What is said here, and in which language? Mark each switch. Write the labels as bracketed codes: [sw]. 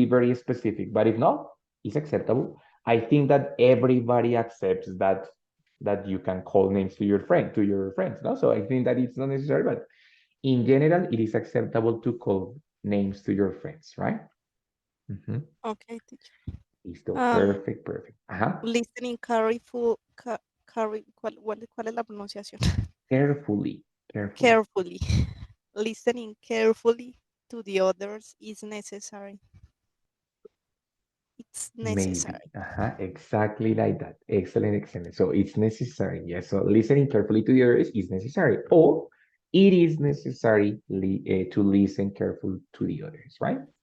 [en] be very specific, but if not, it's acceptable. I think that everybody accepts that you can call names to your friends. No, so I think that it's not necessary, but in general, it is acceptable to call names to your friends, right? Mhm. Okay, teacher. [es] Listo. Um, [en] Perfect, perfect. Ajá. listening careful, [es] ¿cuál es la pronunciación? [en] Carefully, carefully. carefully. Listening carefully to the others is necessary. It's Maybe. necessary. Exactly like that. Excellent, excellent. So it's necessary. Yes. So listening carefully to the others is necessary. Or it is necessary to listen carefully to the others, right?